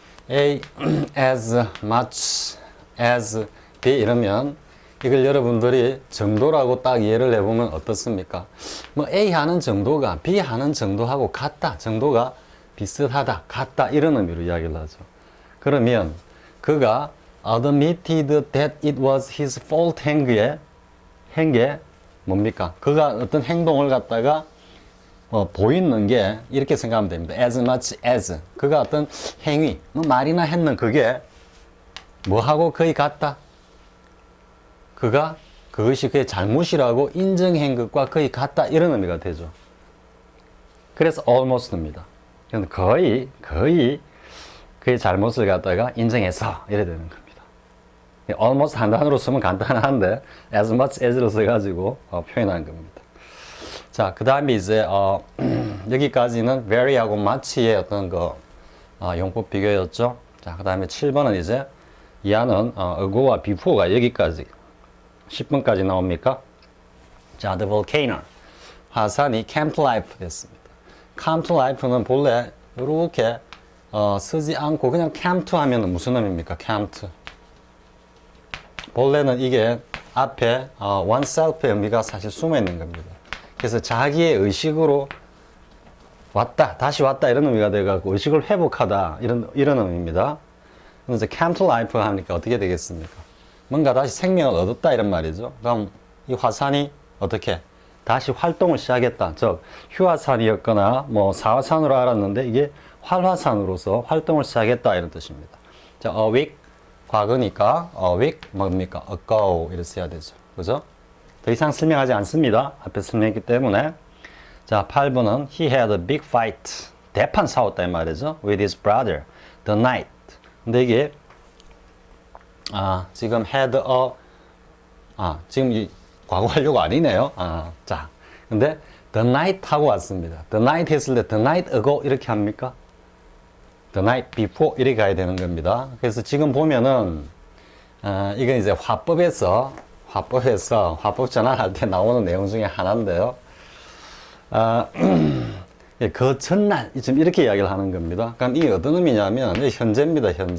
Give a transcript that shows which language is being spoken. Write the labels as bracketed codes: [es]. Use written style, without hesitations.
[ko] A as much as B 이러면 이걸 여러분들이 정도라고 딱 이해를 해보면 어떻습니까? 뭐 A 하는 정도가 B 하는 정도하고 같다, 정도가 비슷하다, 같다 이런 의미로 이야기를 하죠. 그러면 그가 [en] admitted that it was his fault [ko] 한 게 뭡니까? 그가 어떤 행동을 갖다가 보이는 게 이렇게 생각하면 됩니다. as much as 그가 어떤 행위, 뭐 말이나 했는 그게 뭐하고 거의 같다. 그것이 그의 잘못이라고 인정한 것과 거의 같다 이런 의미가 되죠. 그래서 almost입니다. 거의 그의 잘못을 갖다가 인정해서 이래 되는 겁니다. almost 한 단어로 쓰면 간단한데 [en] as much as [ko] 로 써가지고 표현한 겁니다. 자, 그 다음에 이제 여기까지는 very하고 much의 어떤 용법 비교였죠. 자, 그 다음에 7번은 이제 이하는 ago와 before가 여기까지 10번까지 나옵니까? [en] 자, the volcano 화산이 came to life 됐습니다. come to life [ko] 는 본래 이렇게 쓰지 않고 그냥 came to 하면 무슨 의미입니까? came to 본래는 이게 앞에 oneself의 의미가 사실 숨어 있는 겁니다. 그래서 자기의 의식으로 왔다, 다시 왔다 이런 의미가 돼가지고 의식을 회복하다 이런 의미입니다. 그래서 [en] came to life [ko] 하니까 어떻게 되겠습니까? 뭔가 다시 생명을 얻었다 이런 말이죠. 그럼 이 화산이 어떻게 다시 활동을 시작했다. 즉 휴화산이었거나 뭐 사화산으로 알았는데 이게 활화산으로서 활동을 시작했다 이런 뜻입니다. 자, a week 과거니까 a week 뭡니까? ago 이렇게 써야 되죠. 그죠? 더 이상 설명하지 않습니다. 앞에 설명했기 때문에. [en] 자, 8번은 he had a big fight. [ko] 대판 싸웠다 이 말이죠. [en] with his brother the night. [ko] 근데 이게 지금 had a 지금 이 과거 완료가 아니네요. 자, 근데 the night 하고 왔습니다. the night 했을 때 [en] the night ago [ko] 이렇게 합니까? [en] the night before [ko] 이렇게 가야 되는 겁니다. 그래서 지금 보면은 이건 이제 화법에서 화법 전환할 때 나오는 내용 중에 하나인데요. 그 전날 지금 이렇게 이야기를 하는 겁니다. 그럼 이게 어떤 의미냐면 현재입니다.